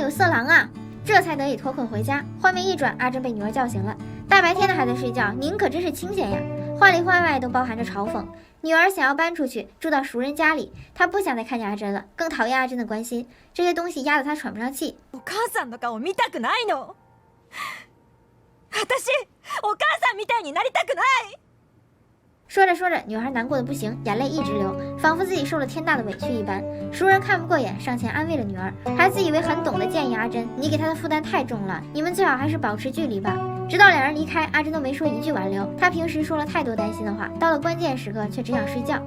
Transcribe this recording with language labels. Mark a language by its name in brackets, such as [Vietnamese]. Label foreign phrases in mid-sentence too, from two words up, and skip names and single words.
[Chinese] 有色狼啊！” 这才得以脱困回家。画面一转，阿珍被女儿叫醒了。大白天的还在睡觉，您可真是清闲呀！话里话外都包含着嘲讽。女儿想要搬出去，住到熟人家里，她不想再看见阿珍了，更讨厌阿珍的关心，这些东西压得她喘不上气。 [Japanese] お母さんの顔見たくないの。私、お母さんみたいになりたくない。 [Chinese] 说着说着，女孩难过的不行，眼泪一直流，仿佛自己受了天大的委屈一般。熟人看不过眼，上前安慰了女儿，还自以为很懂得建议阿珍：“你给她的负担太重了，你们最好还是保持距离吧。” 直到两人离开，阿珍都没说一句挽留。她平时说了太多担心的话，到了关键时刻却只想睡觉。